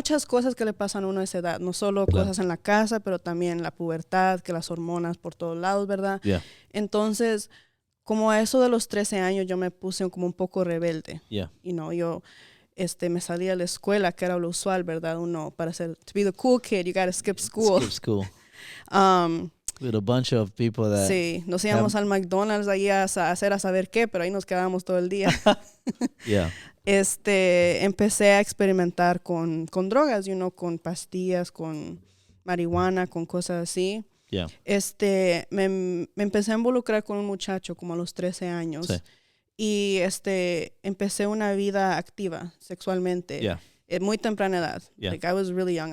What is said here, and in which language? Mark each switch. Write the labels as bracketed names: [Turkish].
[Spanish] Muchas cosas que le pasan a uno a esa edad, no solo cosas en la casa, pero también la pubertad, que las hormonas por todos lados, ¿verdad? Entonces, como a eso de los 13 años, yo me puse como un poco rebelde. Yo me salí a la escuela, que era lo usual, ¿verdad? Uno, [English] to be the cool kid, you gotta skip school. Skip school. With a bunch of people that... [Spanish] Sí, nos íbamos al McDonald's ahí a hacer a saber qué, pero ahí nos quedábamos todo el día. Empecé a experimentar con drogas, con pastillas, con marihuana, con cosas así. Me empecé a involucrar con un muchacho como a los 13 años. Y empecé una vida activa sexualmente. muy temprana edad. [English] Like, I was really young.